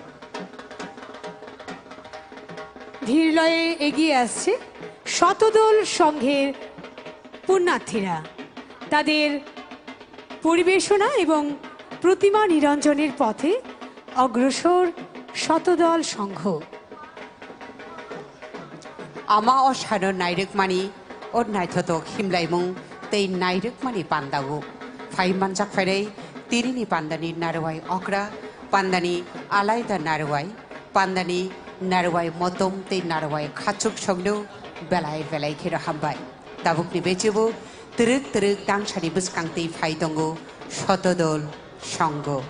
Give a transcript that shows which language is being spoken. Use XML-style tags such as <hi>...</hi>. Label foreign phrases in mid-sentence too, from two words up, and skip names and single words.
<bn>ধীরলয়ে এগিয়ে আসছে শতদল সংঘের পুণ্যার্থীরা তাদের পরিবেশনা এবং প্রতিমা নিরঞ্জনের পথে অগ্রসর শতদল সংঘ</bn> <brx>आमा असानो नायरकमानि और नायथथक हिमलायमुं तै नायरकमानि पान्दागो फाइ मानजाक फाइरै तिरिनि पान्दानि नारवाय अक्रा पान्दानि आलायदा नारवाय पान्दानि नारवाय मतम तै नारवाय खाचुक संनो बेलाय बेलाय खेर हामबाय दाबुकनि बेचेबो तरक तरक दांसानि बसकांतै फाइ दंगो शतदल संघ</brx>